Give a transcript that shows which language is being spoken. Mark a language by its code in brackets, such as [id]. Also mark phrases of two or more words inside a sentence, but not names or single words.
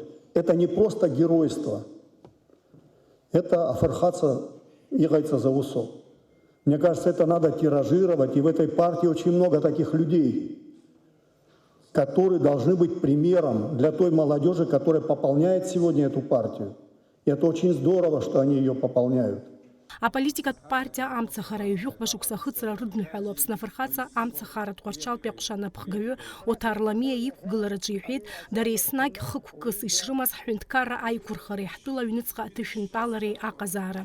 [ru] Это не просто геройство, это афархаться егайца за усо. Мне кажется, это надо тиражировать, и в этой партии очень много таких людей, которые должны быть примером для той молодежи, которая пополняет сегодня эту партию. И это очень здорово, что они ее пополняют. [ab] Аполитикатә партиа амцахара ижәыхәба шықәса ахыҵра рыдныҳәалоу Аԥсны афырхаҵа амцахаратә ҟәарчалтәи аҟәша напхгаҩы Оҭар Ламиа иқәгылараҿы иҳәеит, дара еснагь хықәкыс ишрымаз ҳҳәынҭқарра аиқәырхареи ҳтәыла аҩныҵҟа аҭышәынтәалареи аҟазаара.